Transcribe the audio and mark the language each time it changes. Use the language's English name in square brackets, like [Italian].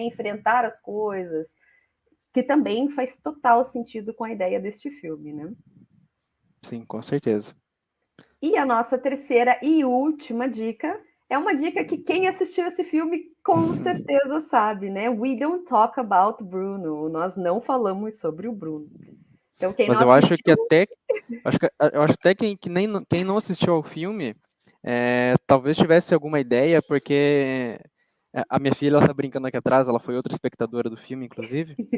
[Portuguese] Enfrentar as coisas, que também faz total sentido com a ideia deste filme, né? Sim, com certeza. E a nossa terceira e última dica é uma dica que quem assistiu esse filme com certeza sabe, né? [English] We don't talk about Bruno. [Portuguese] Nós não falamos sobre o Bruno. Então, quem não Mas eu acho que assistiu, até. Eu acho até que nem, quem não assistiu ao filme talvez tivesse alguma ideia, porque a minha filha ela tá brincando aqui atrás, ela foi outra espectadora do filme, inclusive.